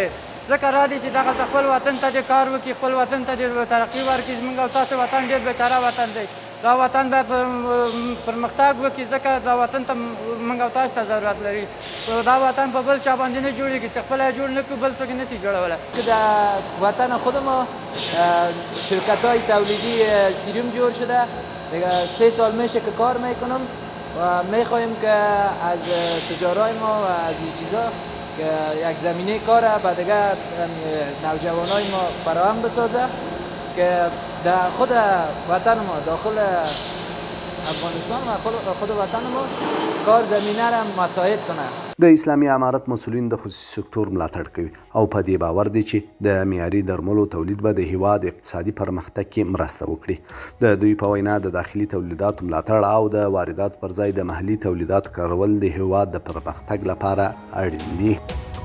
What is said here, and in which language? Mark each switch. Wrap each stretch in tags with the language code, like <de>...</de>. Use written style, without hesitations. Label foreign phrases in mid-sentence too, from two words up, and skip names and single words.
<ps>ځکه را دي چې دغلته خپل وطن ته دې کار وکړي، خپل وطن ته دې ترقي ورکړي. زموږ او تاسو وطن ډېر بیچاره وطن دی. دا وطن باید پرمختګ وکړي، ځکه دا وطن ته موږ او تاسو ته ضرورت لري. دا وطن په بل چا باندې نه جوړېږي چې خپل یې جوړ نه کړو بل څوک یې نشي جوړولی.</ps> <fa>در وطن خود ما شرکت های تولیدی سیروم جور شده. دیگه 3 سال میشه که کار میکنم و میخواهیم که از تجارای ما و از این چیزا که یک زمینه کار به دیگه نوجوانای ما فراهم بسازه که در خود وطن ما داخل افغانستان و خود وطن ما کار زمینه را مساعد کنه.</fa> <ps>د اسلامي امارت مسؤلین د خصوصي سکتور ملاتړ کوي او په دې باور دي چې د معیاري درملو تولید به د هیواد اقتصادي پرمختګ کې مرسته وکړي. د دوی په وینا د داخلي تولیداتو ملاتړ او د وارداتو پر ځای د محلي تولیداتو کارول د هیواد د پرمختګ لپاره اړین دي.</ps>